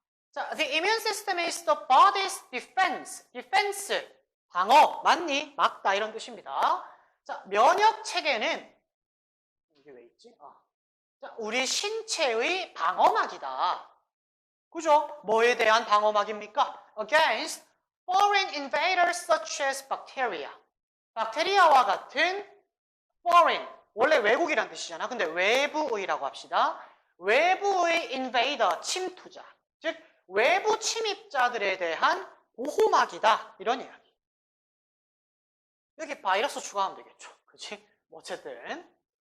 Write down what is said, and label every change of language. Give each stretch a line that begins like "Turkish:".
English: 자, the immune system is the body's defense.
Korean: defense. 방어. 맞니? 막다. 이런 뜻입니다. 자, 면역 체계는 이게 왜 있지? 자, 우리 신체의 방어막이다. 그죠? 뭐에 대한 방어막입니까?
English: Against foreign invaders such as bacteria.
Korean: 박테리아와 같은 foreign, 원래 외국이란 뜻이잖아. 근데 외부의라고 합시다. 외부의 invader, 침투자. 즉, 외부 침입자들에 대한 보호막이다. 이런 이야기. 여기 바이러스 추가하면 되겠죠. 그치? 뭐 어쨌든.